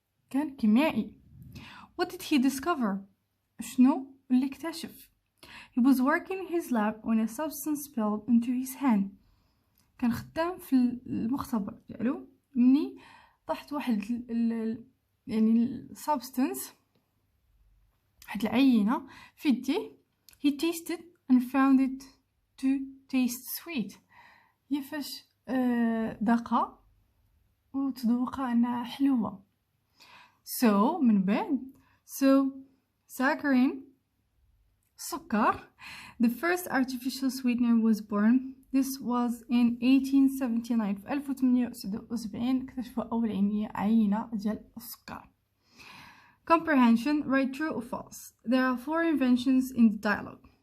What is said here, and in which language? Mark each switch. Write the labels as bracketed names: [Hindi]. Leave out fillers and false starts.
[Arabic] كان كيميائي. [English] What did he discover؟ [Arabic] شنو اللي اكتشف؟ [English] He was working in his lab when a substance spilled into his hand. [Arabic] كان خدام في المختبر ديالو مني طاحت واحد يعني substance، واحد العينة في يديه. [English] He tasted and found it to taste sweet. [Arabic] هي فاش ذاقها وتذوقها انها حلوة. So من بعد saccharin سكر. [English] The first artificial sweetener was born. This was in 1879. [Arabic] في 1879 اكتشفوا أول عينة ديال السكر. [English] Comprehension. Write true or false. There are 4 inventions in the dialogue.